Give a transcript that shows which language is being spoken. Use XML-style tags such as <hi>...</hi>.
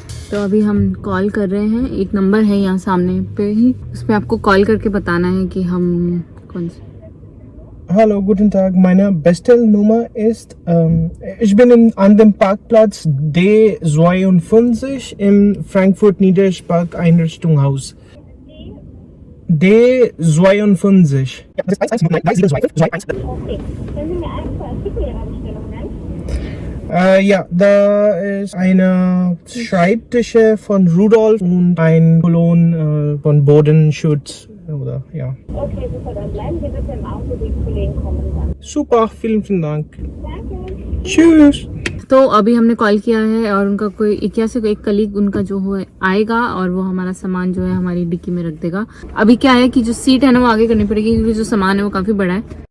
<hi>तो अभी हम कॉल कर रहे हैं, एक नंबर है यहाँ सामने पे ही, उसमें आपको कॉल करके बताना है कि हम कौन से।</hi> <de>Hallo, guten Tag. Meine Bestellnummer ist, ich bin an dem Parkplatz D52 im Frankfurt-Niederspark Einrichtungshaus. D52. Ja, das ist 1, Okay, können Sie mir einfach Artikel Ihrer Bestellung nennen? Ja, da ist eine Schreibtische von Rudolf und ein Kolon von Bodenschutz. Oder ja. Okay, super, dann bleiben Sie bitte im Auto, die Kollegen kommen dann. Super, vielen Dank. Danke. Tschüss.</de> <hi>तो अभी हमने call किया है और उनका कोई इक्या से कोई एक कलीग उनका जो हो आएगा और वो हमारा सामान जो है हमारी डिक्की में रख देगा। अभी क्या है कि जो सीट है ना वो आगे करनी पड़ेगी क्योंकि जो सामान है वो काफी बड़ा है।</hi>